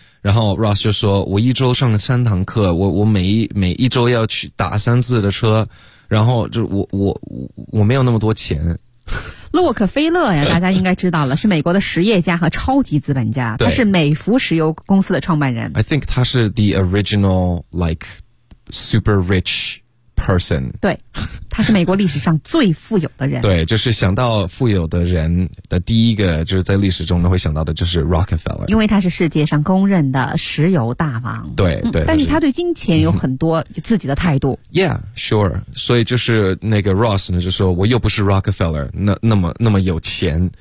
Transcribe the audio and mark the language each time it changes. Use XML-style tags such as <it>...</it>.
<zh>然后 Ross 就说我一周上了三堂课我每一周要去打三次的车然后就我没有那么多钱。洛克菲勒呀大家应该知道了是美国的实业家和超级资本家他是美孚石油公司的创办人。</zh> <en>I think</en> <zh>他是</zh> <en>the original, like, super rich person.</en> <zh>对他是美国历史上最富有的人。对就是想到富有的人的第一个就是在历史中呢会想到的就是 Rockefeller。因为他是世界上公认的石油大王。对对、嗯。但是他对金钱有很多自己的态度。</zh> <en>Yeah, sure.</en> <zh>所以就是那个 Ross 呢就说我又不是 Rockefeller, 那么有钱。</zh>